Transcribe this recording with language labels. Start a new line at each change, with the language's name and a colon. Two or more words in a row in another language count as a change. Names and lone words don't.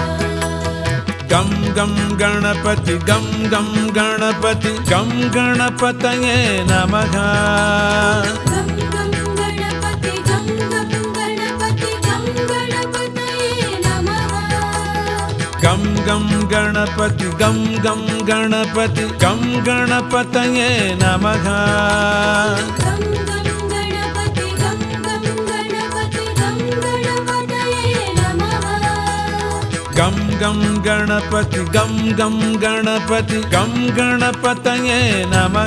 Sanskrit: गं गं गणपति गं गं गणपति गं गणपतये नमः गं गं गणपति गं गं गणपति गं गणपतये नमः ಗಂ ಗಂ ಗಣಪತಿ ಗಂ ಗಂ ಗಣಪತಿ ಗಂ ಗಣಪತಯೇ ನಮಃ ಗಂ ಗಂ ಗಣಪತಿ ಗಂ ಗಂ ಗಣಪತಿ ಗಂ ಗಣಪತಯೇ ನಮಃ ಗಂ ಗಂ ಗಣಪತಿ ಗಂ ಗಂ ಗಣಪತಿ ಗಂ ಗಣಪತಯೇ ನಮಃ